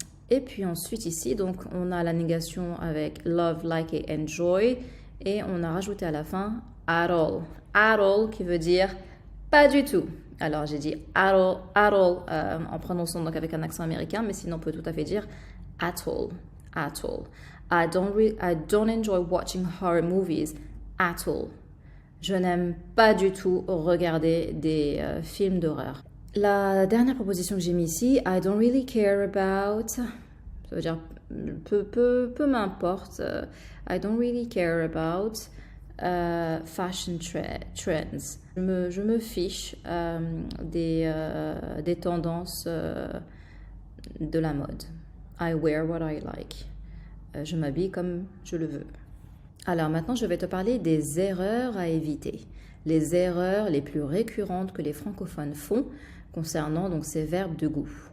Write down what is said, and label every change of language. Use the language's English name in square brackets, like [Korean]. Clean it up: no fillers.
[French] Et puis ensuite ici, donc on a la négation avec love, like et enjoy et on a rajouté à la fin at all. At all qui veut dire pas du tout. Alors j'ai dit at all en prononçant donc avec un accent américain, mais sinon on peut tout à fait dire at all, at all. [English] I don't enjoy watching horror movies at all. [French] Je n'aime pas du tout regarder des films d'horreur. La dernière proposition que j'ai mis ici, [English] I don't really care about, [French] ça veut dire peu m'importe. [English] I don't really care about fashion trends. [French] Je me fiche des tendances de la mode. [English] I wear what I like. [French] Je m'habille comme je le veux. Alors maintenant, je vais te parler des erreurs à éviter. Les erreurs les plus récurrentes que les francophones font concernant donc ces verbes de goût.